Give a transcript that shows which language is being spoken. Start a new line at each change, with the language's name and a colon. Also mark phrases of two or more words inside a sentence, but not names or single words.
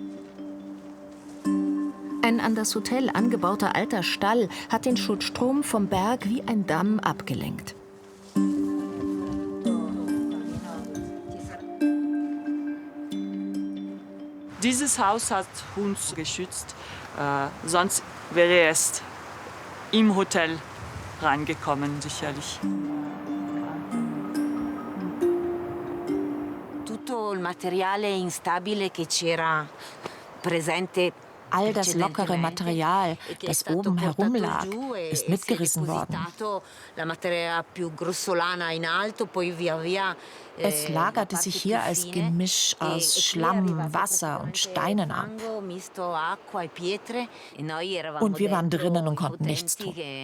German: Ein an das Hotel angebauter alter Stall hat den Schutzstrom vom Berg wie ein Damm abgelenkt. Dieses Haus hat uns geschützt, sonst wäre es im Hotel reingekommen, sicherlich.
Italian: Tutto il materiale instabile che c'era presente.
German: All das lockere Material, das oben herumlag, ist mitgerissen worden. Es lagerte sich hier als Gemisch aus Schlamm, Wasser und Steinen ab. Und wir waren drinnen und konnten nichts tun.